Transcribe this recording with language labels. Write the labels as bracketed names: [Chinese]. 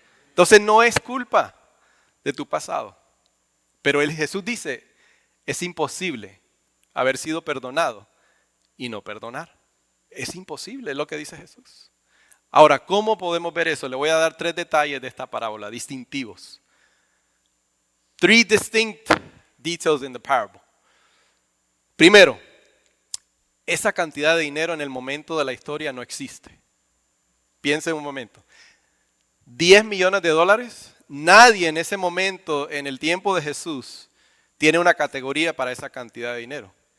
[Spanish] Entonces no es culpa de tu pasado, pero Jesús dice, es imposible haber sido perdonado y no perdonar. Es imposible, es lo que dice Jesús. Ahora, ¿cómo podemos ver eso? Le voy a dar 3 detalles de esta parábola, distintivos. [English] 3 distinct details in the parable. [Spanish] Primero, esa cantidad de dinero en el momento de la historia no existe. Piense un momento. 10 millones de dólares, nadie en ese momento, en el tiempo de Jesús, tiene una categoría para esa cantidad de dinero.